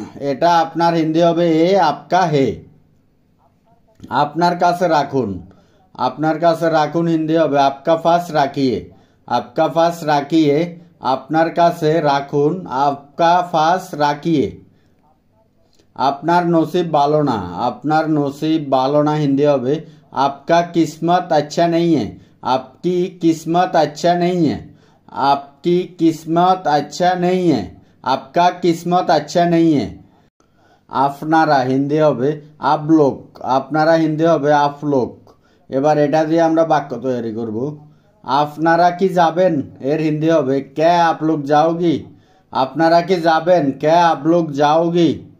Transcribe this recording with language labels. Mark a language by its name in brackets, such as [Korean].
[Bangla] এটা আপনার হিন্দি হবে [Hindi] এ আপকা হে। [Bangla] আপনার কাছে রাখুন, আপনার কাছে রাখুন হিন্দি হবে [Hindi] আপকা পাস রাখিয়ে। আপকা পাস রাখিয়ে, [Bangla] আপনার কাছে রাখুন, [Hindi] আপকা পাস রাখিয়ে। [Bangla] আপনার নসিব ভালো না, আপনার নসিব ভালো না হিন্দি হবে [Hindi] आपका किस्मत अच्छा नहीं है। आपकी किस्मत अच्छा नहीं है। आपकी किस्मत अच्छा नहीं है। आपका किस्मत अच्छा नहीं है। [Bangla] আপনারা হিন্দি হবে [Hindi] आप लोग। [Bangla] আপনারা হিন্দি হবে आप लोग। এবার এটা দিয়ে আমরা বাক্য তৈরি করব। আপনারা কি যাবেন এর হিন্দি হবে [Hindi] क्या आप लोग जाओगी। [Bangla] আপনারা কি যাবেন [Hindi] क्या आप लोग जाओगी।